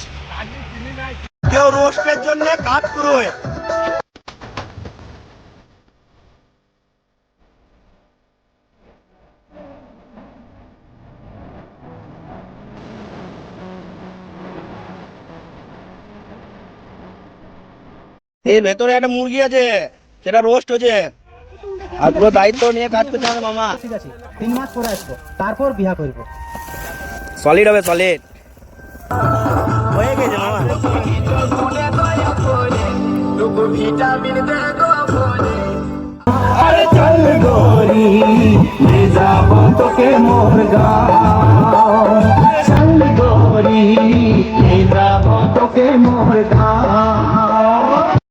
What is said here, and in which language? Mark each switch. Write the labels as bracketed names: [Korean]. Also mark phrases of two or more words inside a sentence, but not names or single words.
[Bangla] কেউ রোস্টের জন্য কাজ শুরু হয়ে এর ভেতরে একটা মুরগি আছে, সেটা রোস্ট হচ্ছে। আর পুরো দায়িত্ব নিয়ে কাজ করতে হবে মামা। ঠিক আছে, 3 মাস পরে আসবো, তারপর বিয়া করবো। সলিড হবে, সলিড হয়ে গেছে মামা। [Chhattisgarhi] अरे चल गोरी ले जाबो तोके मोर गाँव, चल गोरी ले जाबो तोके मोर गाँव।